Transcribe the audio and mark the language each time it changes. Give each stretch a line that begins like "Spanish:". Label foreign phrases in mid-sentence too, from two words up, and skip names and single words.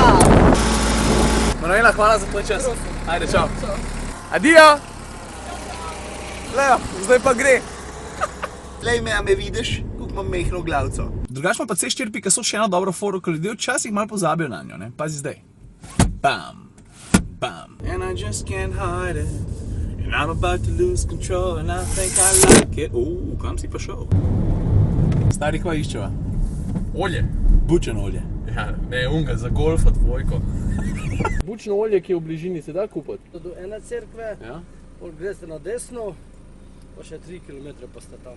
Slovenian: Manuela, hvala za tvoj čas. Ajde, čau. Adijo! Lejo, zdaj pa gre. Lej me, a me vidiš, kako imam mehno glavco. Drugač ima pa C4, ki so še eno dobro foro, ko ljudje včasih malo pozabijo na njo, ne? Pazi zdaj.
English: Bam, bam. And I just can't hide it. And I'm about to lose control and I think I like it.
Slovenian: Kam si pa šel? Stari, kva iščeva? Olje. Bučeno olje. Ja, ne, unga, za golfa dvojko. Bučno olje, ki je v bližini, se da kupiti? Do ene cerkve, Ja. greste na desno, pa še 3 km pa ste tam.